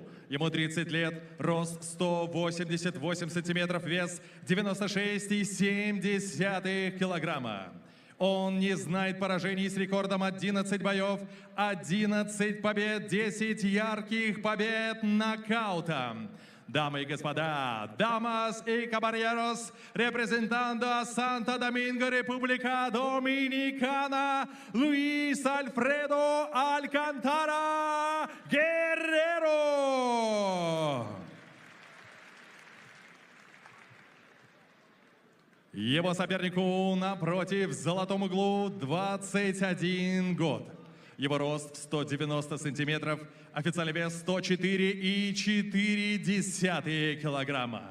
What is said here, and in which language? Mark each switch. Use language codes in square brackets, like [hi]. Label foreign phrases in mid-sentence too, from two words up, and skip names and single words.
[ru] Ему 30 лет, рост 188 сантиметров, вес 96,7 килограмма. Он не знает поражений с рекордом 11 боев, 11 побед, 10 ярких побед нокаутом. Дамы и господа, [es] damas y caballeros, representando a Santo Domingo, República Dominicana, Luis Alfredo Alcantara Guerrero. [ru] Его сопернику напротив, в золотом углу, 21 год. Его рост 190 сантиметров, официальный вес 104,4 килограмма.